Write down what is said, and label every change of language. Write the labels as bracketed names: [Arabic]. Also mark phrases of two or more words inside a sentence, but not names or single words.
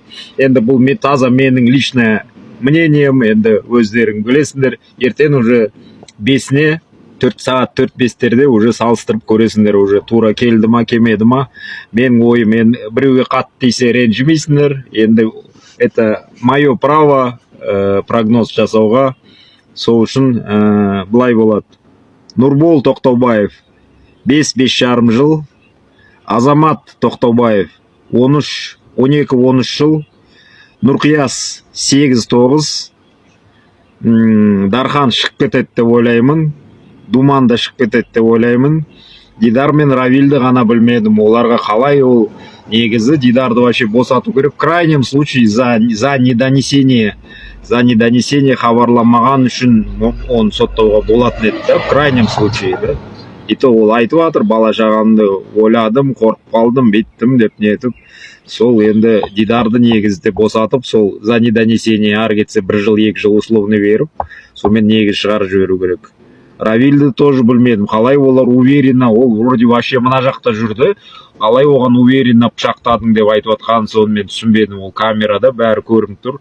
[Kazakh] Енді бұл таза менің [Russian] личное мнением, [Kazakh] енді өздерің білесіңдер, ертең уже 5-не 4 сағат 4-5-терде уже салыстырып көресіңдер, уже тура келді ма, келмеді ма. Менің ойым, мен біреуге қатты тисе ренжімейсіңдер. Енді [Russian] это мое право [Kazakh] прогноз жасауға. Сол үшін былай болады. Нұрбол Тоқтаубаев 5-5,5 жыл, Азамат Тоқтаубаев 12-13 жыл, Нұрқияс 8-9, Дархан шығып кетеді деп ойлаймын, Думан да шығып кетеді деп ойлаймын. Дидар мен Равилді ғана білмедім, оларға қалай ол негізі Дидарды вообще босату керек. [Russian] В крайнем случае за недонесение за недонесение [Kazakh] хабарламаған үшін оны соттауға болатын еді да, [Russian] в крайнем случае да. И то [Kazakh] ол айтып жатыр, бала шағамды ойладым, қорқып қалдым, беттім деп нетіп, сол енді Дидарды негізде босатып, сол [Russian] за недонесение [Kazakh] ары кетсе 1 жыл 2 жыл условно беріп, сонымен негіз шығарып жіберу керек. Равильді тоже білмедім, қалай олар уверенно, ол [Russian] вроде вообще [Kazakh] мына жақта жүрді, қалай оған уверенно пышақтадың деп айтып жатқан, соны мен түсінбедім, ол камерада бәрі көрініп тұр.